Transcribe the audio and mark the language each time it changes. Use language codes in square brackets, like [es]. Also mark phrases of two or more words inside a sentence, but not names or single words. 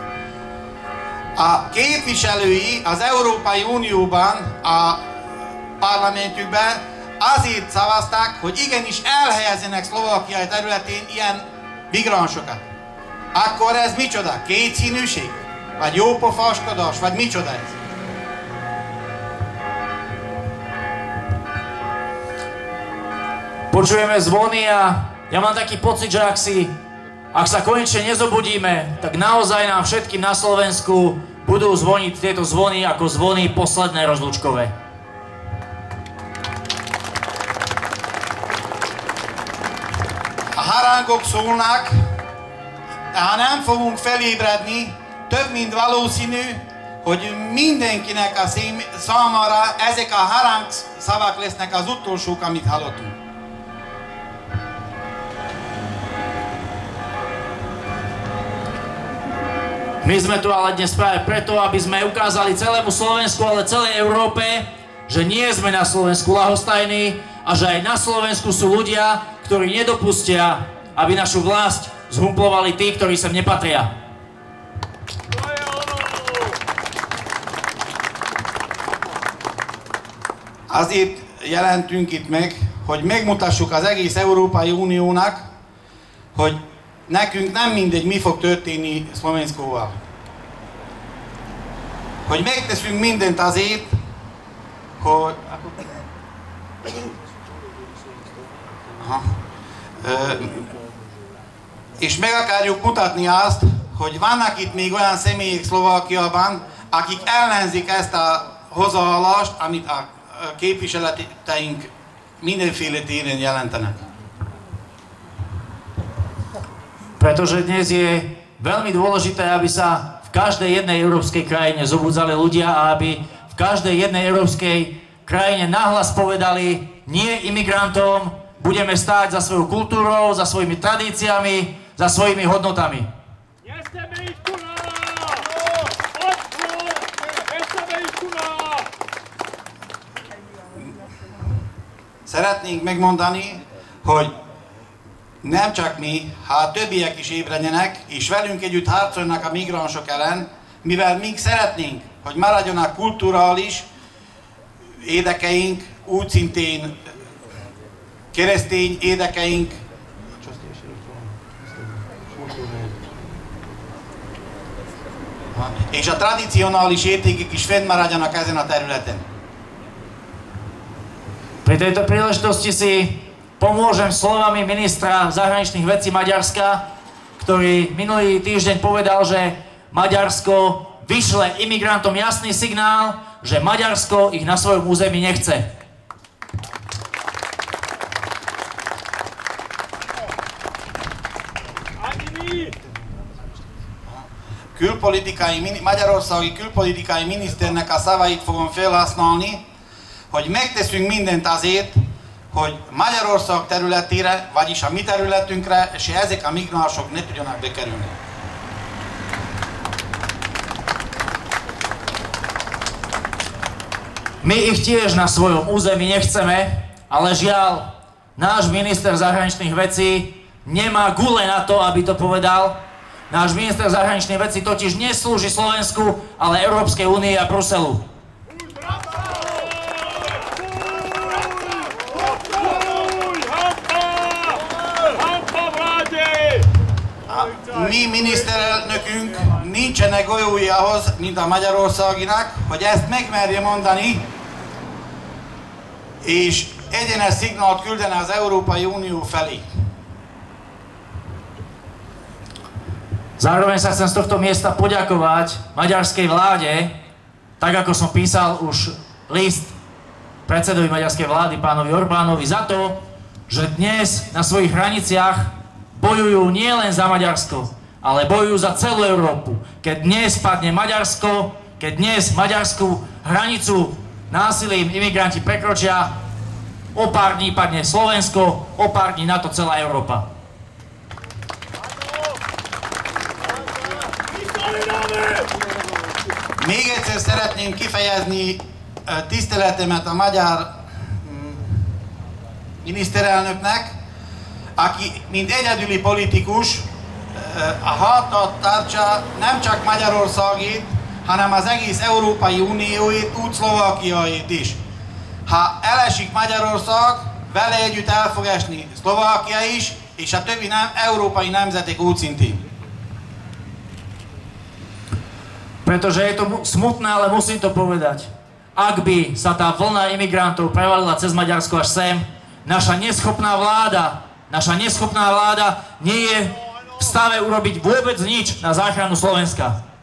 [hu] A képviselői az Európai Unióban a parlamentjükbe, azért szavazták, hogy igenis elhelyezzenek Szlovákia területén ilyen migránsokat. Akkor ez micsoda? Kétszínűség? Vagy jópofáskodás? Vagy micsoda ez? [sk] Počujeme zvony a ja mám taký pocit, že ak sa konečne nezobudíme, tak naozaj nám všetkým na Slovensku budú zvoniť tieto zvony ako zvony posledné rozlúčkové. [hu] A harángok szólnak, de ha nem fogunk felébredni, több mint valószínű, hogy mindenkinek a számára ezek a haráng szavak lesznek az utolsók, amit hallottunk. [sk] My sme tu ale dnes práve preto, aby sme ukázali celému Slovensku, ale celej Európe, že nie sme na Slovensku ľahostajní a že aj na Slovensku sú ľudia, ktorí nedopustia, aby našu vlast zhumplovali tí, ktorí sem nepatria. [hu] Azért jelentünk itt meg, hogy megmutassuk az egész Európai Uniónak, hogy nekünk nem mindegy, mi fog történni Szlovénskóval. Hogy megteszünk mindent azért, hogy... és meg akarjuk mutatni azt, hogy vannak itt még olyan személyek Szlovákiában, akik ellenzik ezt a hozzáállást, amit a képviseleteink mindenféle téren jelentenek. [sk] Pretože dnes je veľmi dôležité, aby sa v každej jednej európskej krajine zobudzali ľudia a aby v každej jednej európskej krajine nahlas povedali nie imigrantom, budeme stáť za svojou kultúrou, za svojimi tradíciami, za svojimi hodnotami. Nechceme ich tu na! Odchod! Nechceme ich tu na! [hu] Szeretnénk megmondani, hogy nem csak mi, ha a többiek is ébredjenek, és velünk együtt harcolnak a migránsok ellen, mivel mi szeretnénk, hogy maradjanak kulturális érdekeink, úgy szintén keresztény érdekeink, és a tradicionális értékek is fennmaradjanak ezen a területen. [sk] Pri tejto príležitosti si pomôžem slovami ministra zahraničných vecí Maďarska, ktorý minulý týždeň povedal, že Maďarsko vyšle imigrantom jasný signál, že Maďarsko ich na svojom území nechce. [hu] Magyarországi külpolitikai miniszternek a szavait fogom felhasználni, hogy megteszünk mindent azért, hogy Magyarország területére, vagyis a mi területünkre, és ezek a migránsok ne tudjanak bekerülni. [sk] My ich tiež na svojom území nechceme, ale žiaľ, náš minister zahraničných vecí nemá gule na to, aby to povedal. Náš minister zahraničných vecí totiž neslúži Slovensku, ale Európskej únii a Bruselu. [hu] Mi miniszterelnökünk nincsenek golyói ahhoz, mint a Magyarországinak, hogy ezt megmerje mondani, és egyenes szignált küldene az Európai Unió felé. [sk] Zároveň sa chcem z tohto miesta poďakovať maďarskej vláde, tak ako som písal už list predsedovi maďarskej vlády, pánovi Orbánovi, za to, že dnes na svojich hraniciach bojujú nielen za Maďarsko, ale bojujú za celú Európu. Keď dnes padne Maďarsko, keď dnes maďarskú hranicu násilím imigranti prekročia, o pár dní padne Slovensko, o pár dní na to celá Európa. [hu] Még egyszer szeretném kifejezni tiszteletemet a magyar miniszterelnöknek, aki mint egyedüli politikus a hátat tartsa nem csak Magyarországét, hanem az egész Európai Unióét, úgy Szlovákiáét is. Ha elesik Magyarország, vele együtt el fog esni Szlovákia is, és a többi európai nemzetek úgy szintén. [sk] Pretože je to smutné, ale musím to povedať. Ak by sa tá vlna imigrantov prevalila cez Maďarsko až sem, naša neschopná vláda nie je v stave urobiť vôbec nič na záchranu Slovenska.